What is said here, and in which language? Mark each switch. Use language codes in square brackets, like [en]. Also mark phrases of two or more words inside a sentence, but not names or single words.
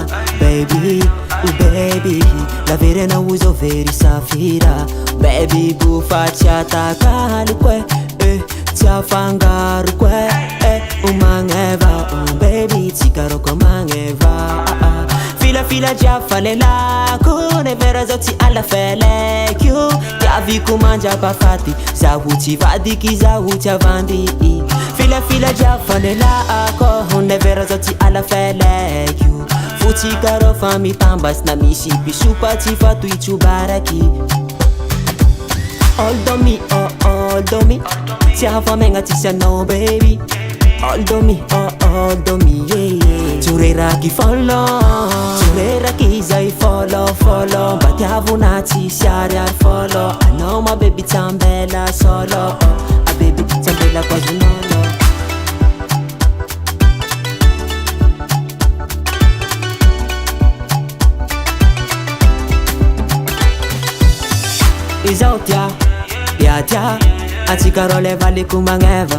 [en] Baby, oh baby, [mg] lavere na uso very safira. Baby, bufa tsy atakaliko tsy afangaroko magneva baby, tsy karoko magneva. Filafila jiafa lelako, nevera zao tsy alafeleko. Tiaviko mandrapafaty, zaho tsy vadiky, zaho tsy avandy. Filafila jiafa lelako, nevera zao tsy alafeleko. Fotsy karo fa mitambas na misy pisopa tsy fatoitso baraky. [en] Hold on me, oh hold on me, [mg] tsy afamegna tsisy anao baby. [en] Hold on me, oh hold on me, yeah. [mg] Tsoreraky follow, tsoreraky zay follow follow. Mba tiavona tsisy ariary follow. Anao ma baby tsambela solo, ah baby tsambela kwazonolo. Izao tia, ya tia, atsika rô le valiko magneva.